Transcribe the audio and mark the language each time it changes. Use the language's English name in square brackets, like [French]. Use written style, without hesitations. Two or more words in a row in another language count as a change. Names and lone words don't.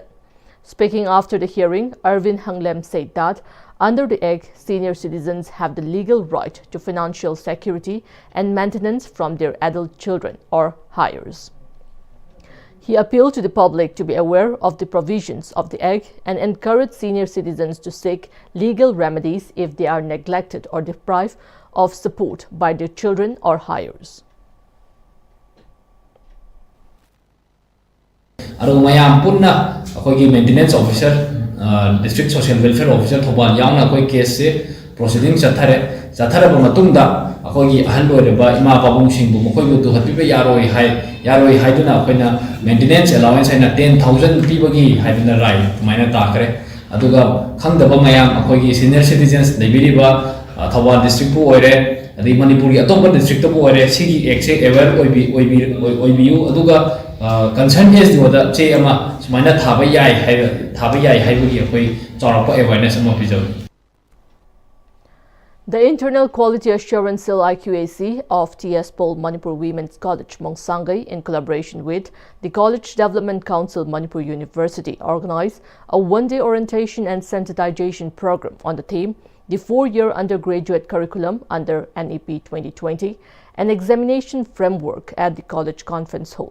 [English] Speaking after the hearing, Arvind Hanglem said that under the Act, senior citizens have the legal right to financial security and maintenance from their adult children or heirs. He appealed to the public to be aware of the provisions of the Act and encouraged senior citizens to seek legal remedies if they are neglected or deprived of support by their children or heirs. [Manipuri] Mayam punna akogi [English] maintenance officer, district social welfare officer [Manipuri] thobal yauna akoi [English] case proceeding [Manipuri] chathare ba matungda akogi ahal loireba ima babung singbu mokoi du hatibe yaroi haiduna akoina [English] maintenance allowance [Manipuri] aina 10,000 pibagi haiduna rai maina takre aduga khangdaba mayam akogi [English] senior citizens [Manipuri] lebiriba thawal district bu oire adi manipur gi atop district bu oire sigi exe ever oibiu aduga [English] concern is the [Manipuri] che ama sumaina thaba yai haibugi akoi chawrapa awareness ama pijau. [English] The Internal Quality Assurance Cell IQAC of TS Paul Manipur Women's College, Mongsangai, in collaboration with the College Development Council Manipur University, organized a one-day orientation and sensitization program on the theme, the 4-year undergraduate curriculum under NEP 2020, an examination framework at the college conference hall.